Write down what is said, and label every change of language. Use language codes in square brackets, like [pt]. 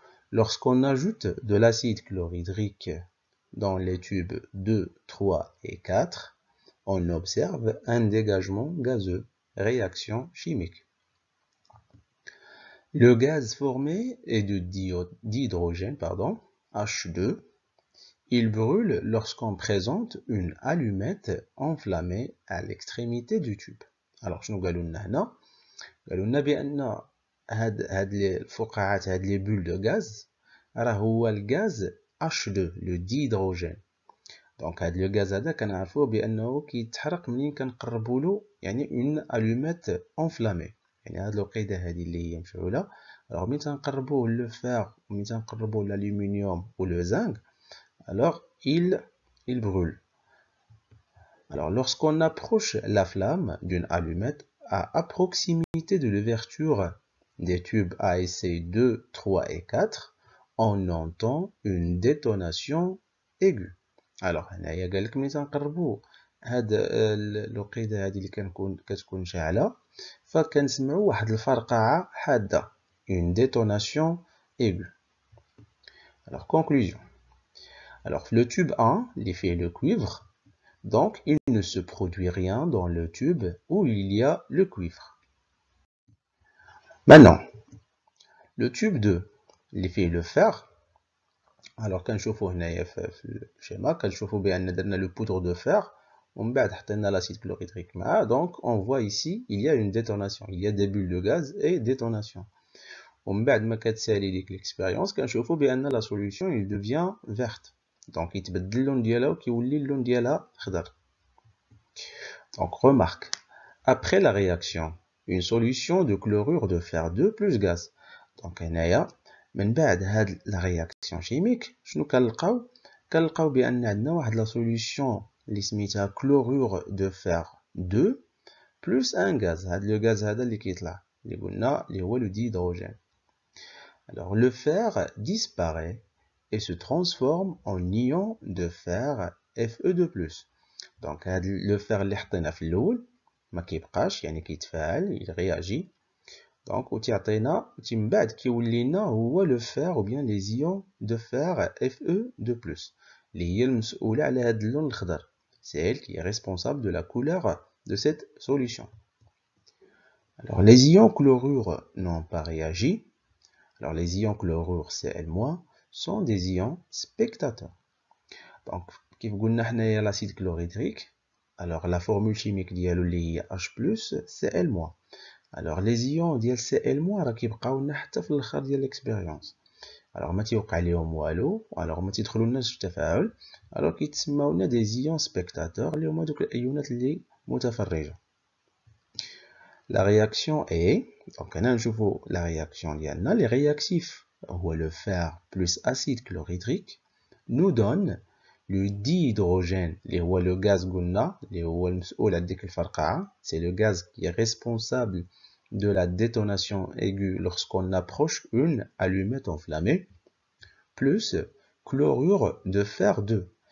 [fr] Lorsqu'on ajoute de l'acide chlorhydrique dans les tubes 2, 3 et 4, on observe un dégagement gazeux, réaction chimique. Le gaz formé est de d'hydrogène, H2. Il brûle lorsqu'on présente une allumette enflammée à l'extrémité du tube. Alors, je nous [ar] قالوا لنا بأن هاد الفقاعات هاد لي بول دو غاز راه هو الغاز H2 لو ديهيدروجين. دونك هاد لو غاز هذا كنعرفوه بأنه كيتحرق منين كنقربوا له يعني اون الوميت اونفلامي، يعني هاد الوقيده هادي اللي هي مشعوله. [fr] alors [ar] ملي تنقربوه لو فير وملي تنقربوه [fr] l'aluminium ou le zinc, alors il brûle. Alors lorsqu'on approche la flamme d'une allumette à proximité de l'ouverture des tubes à essai 2, 3 et 4, on entend une détonation aiguë. [ar] Alors هنايا قالك ملي تنقربوا هاد الوقيده هادي اللي كتكون شاعله فكنسمعوا واحد الفرقعه حاده، [fr] une détonation aiguë. Alors conclusion. Alors le tube 1 [ar] اللي فيه [fr] le cuivre, donc il ne se produit rien dans le tube où il y a le cuivre. Maintenant, le tube 2 اللي فيه le fer, alors كنشوفوا هنايا في الشيما كنشوفوا بان درنا le poudre de fer [ar] ومن بعد حطينا [fr] l'acide chlorhydrique معاه. Donc on voit ici il y a une détonation, il y a des bulles de gaz et détonation. [ar] ومن بعد ما كتسالي ديك l'expérience كنشوفوا بان [fr] la solution il devient verte. [ar] Donc يتبدل اللون ديالها وكيولي اللون ديالها خضر. [fr] Donc remarque, après la réaction, une solution de chlorure de fer 2 plus gaz. [ar] Donc هنايا من بعد هاد la réaction chimique شنو كنلقاو بان عندنا واحد la solution اللي سميتها [fr] chlorure de fer 2 plus un gaz. [ar] هاد le gaz هذا اللي كيطلع اللي قلنا اللي هو le dihydrogène. [fr] Alors le fer disparaît et se transforme en ion de fer Fe2+. [ar] Donc le fer اللي حطينا في الاول ما كيبقاش يعني كيتفاعل [fr] il réagit. [ar] Donc وتيعطينا من بعد كيولي لنا هو [fr] le fer ou bien les ions de fer Fe2+ [ar] اللي هي المسؤولة على هذا اللون الخضر. [fr] C'est elle qui est responsable de la couleur de cette solution. Alors les ions chlorure n'ont pas réagi. Alors les ions chlorure Cl- sont des ions spectateurs. Donc [ar] كيف قلنا حنايا [fr] l'acide chlorhydrique, alors la formule chimique ديالو اللي هي H+, Cl-. [ar] alors les ions ديال Cl- راه كيبقاو لنا حتى في الاخر ديال الاكسبيريونس. [fr] alors ما تيوقع [ar] ليهم والو، alors ما تيدخلولناش في التفاعل، alors كيتسماو لنا دي ions spectateurs اللي هما دوك الايونات اللي متفرجه. [fr] La réaction est, donc on a la réaction ديالنا, les réactifs, هو le fer plus acide chlorhydrique, nous donne le dihydrogène, اللي هو le gaz قلنا, [ar] اللي هو المسؤول عن ديك الفرقعة, [fr] c'est le gaz qui est responsable de la détonation aiguë lorsqu'on approche une allumette enflammée, plus chlorure de fer 2.